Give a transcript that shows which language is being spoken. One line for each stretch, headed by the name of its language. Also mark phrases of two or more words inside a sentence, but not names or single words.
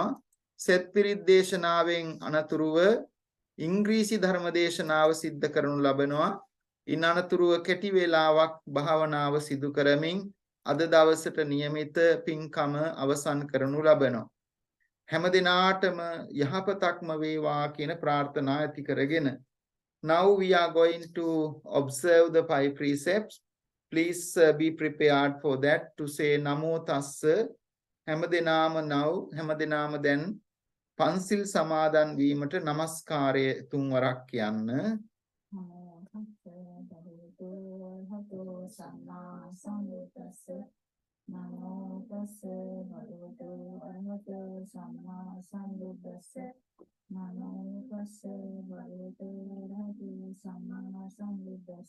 Sinhala: සෙත් පිරිත් දේශනාවෙන් අනතුරුව ඉංග්‍රීසි ධර්ම දේශනාව සිද්ධ කරනු ලබනවා. ඉන් අනතුරුව කෙටි වේලාවක් භාවනාව සිදු කරමින් අද දවසට නියමිත පින්කම අවසන් කරනු ලබනවා. හැම දිනාටම යහපතක්ම වේවා කියන ප්‍රාර්ථනා ඇති කරගෙන
English: now we are going to observe the 5 precepts. Please be prepared for that to say
Pali: namo tassa.
Sinhala: හැම දිනාම now හැම දිනාම දැන් පන්සිල් සමාදන් වීමට নমස්කාරය තුන්වරක් කියන්න.
Pali: නමෝ තස්ස භගවතු අරහතෝ සම්මා සම්බුද්දස්ස නමෝ තස්ස භගවතු අරහතෝ සම්මා සම්බුද්දස්ස